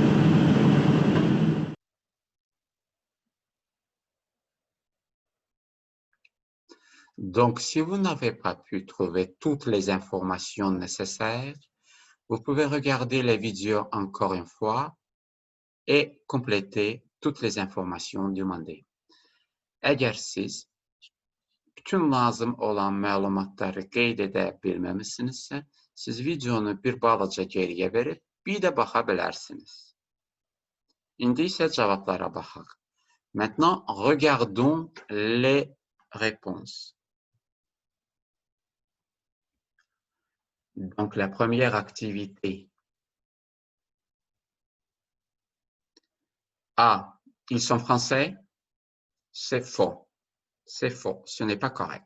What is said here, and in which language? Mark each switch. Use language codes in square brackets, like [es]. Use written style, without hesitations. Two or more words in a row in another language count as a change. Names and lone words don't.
[fr] Donc, si vous n'avez pas pu trouver toutes les informations nécessaires, vous pouvez regarder les vidéos encore une fois et compléter toutes les informations demandées. [az] Əgər siz bütün lazım olan məlumatları qeyd edə bilməmisinizsə, siz videonu bir balaca geriyə verib, bir də baxa bilərsiniz. İndi isə cavablara baxaq. [fr] Maintenant, regardons les réponses. Donc, la première activité. A. Ils sont français? C'est faux. C'est faux. Ce n'est pas correct.